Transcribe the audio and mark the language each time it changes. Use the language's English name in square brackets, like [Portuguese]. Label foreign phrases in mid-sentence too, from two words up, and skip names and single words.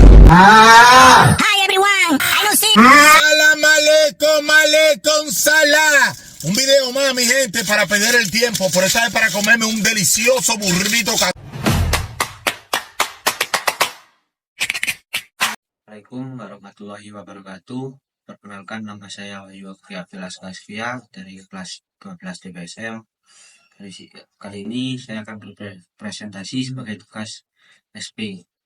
[English] Hi everyone, I know see. [Arabic] سلام عليكم، عليكم السلام. [Spanish] Un video más, mi gente, para perder el tiempo. Por eso es para comerme un delicioso burrito. [Arabic] السلام عليكم ورحمة الله وبركاته. [Indonesian] Perkenalkan, nama saya Wahyu Filas Kasvia dari kelas 12 TPSL. Kali ini saya akan berpresentasi sebagai tugas SP.